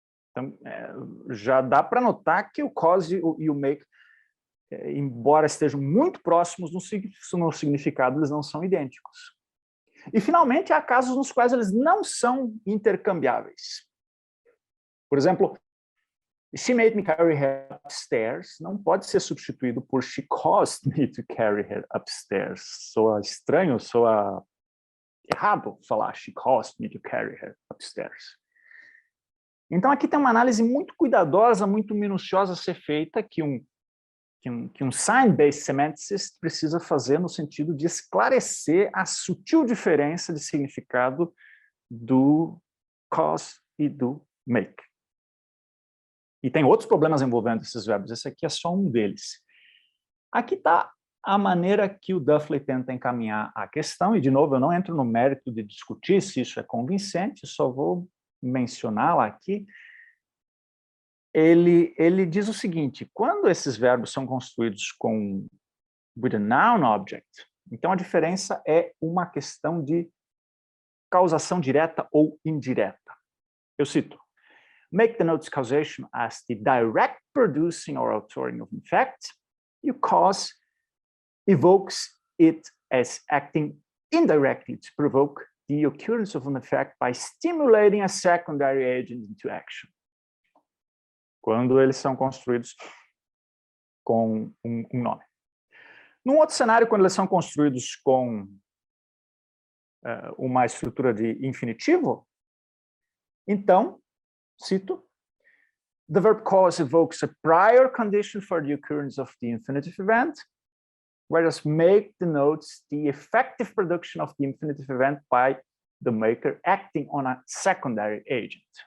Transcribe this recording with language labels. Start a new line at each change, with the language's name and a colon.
Portuguese: Então, já dá para notar que o cause e o make, embora estejam muito próximos no significado, eles não são idênticos. E, finalmente, há casos nos quais eles não são intercambiáveis. Por exemplo,
English: she made me carry her upstairs
Portuguese: não pode ser substituído por
English: she caused me to carry her upstairs.
Portuguese: Soa estranho, soa errado falar
English: she caused me to carry her upstairs.
Portuguese: Então, aqui tem uma análise muito cuidadosa, muito minuciosa a ser feita, que um sign-based semanticist precisa fazer no sentido de esclarecer a sutil diferença de significado do cause e do make. E tem outros problemas envolvendo esses verbos, esse aqui é só um deles. Aqui está a maneira que o Duffley tenta encaminhar a questão, e, de novo, eu não entro no mérito de discutir se isso é convincente, só vou mencioná-la aqui. Ele diz o seguinte: quando esses verbos são construídos
English: with a noun object,
Portuguese: então a diferença é uma questão de causação direta ou indireta. Eu cito:
English: make denotes causation as the direct producing or altering of an effect. E o cause evokes it as acting indirectly to provoke the occurrence of an effect by stimulating a secondary agent into action.
Portuguese: Quando eles são construídos com um nome. Num outro cenário, quando eles são construídos com uma estrutura de infinitivo, então, cito,
English: the verb cause evokes a prior condition for the occurrence of the infinitive event, whereas make denotes the effective production of the infinitive event by the maker acting on a secondary agent.